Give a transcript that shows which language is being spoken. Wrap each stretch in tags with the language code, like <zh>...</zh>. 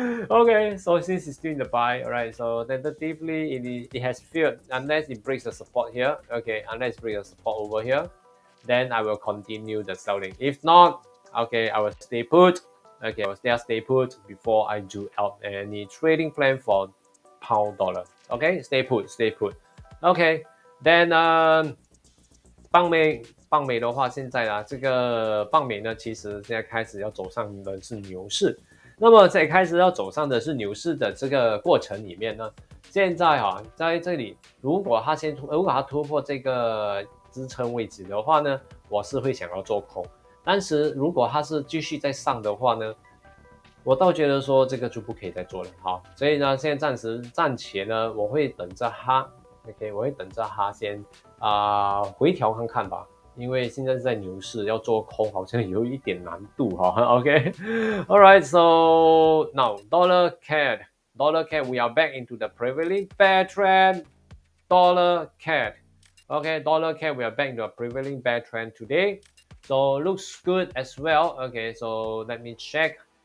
<en>Okay, so since it's still in the buy, all right, so tentatively it has failed unless it breaks the support here. Okay, unless it breaks the support over here, then I will continue the selling. If not, okay, I will stay put. Okay, I will stay put before I do out any trading plan for pound dollar. Okay, stay put. OK， then</en> <zh>棒美的话，现在这个棒美呢，其实现在开始要走上的是牛市。那么在开始要走上的是牛市的这个过程里面呢，现在在这里，如果它突破这个支撑位置的话呢，我是会想要做空。但是如果它是继续在上的话呢，我倒觉得说这个就不可以再做了。好，所以呢，现在暂且呢，我会等着它。 OK， 我会等着它先回调看看吧，因为现在是在牛市，要做空好像有一点难度哈。</zh> <en>OK，All right, so now dollar CAD, we are back into the prevailing bear trend. Dollar CAD, okay, dollar CAD, we are back into a prevailing bear trend today. So looks good as well. Okay, so let me check.</en>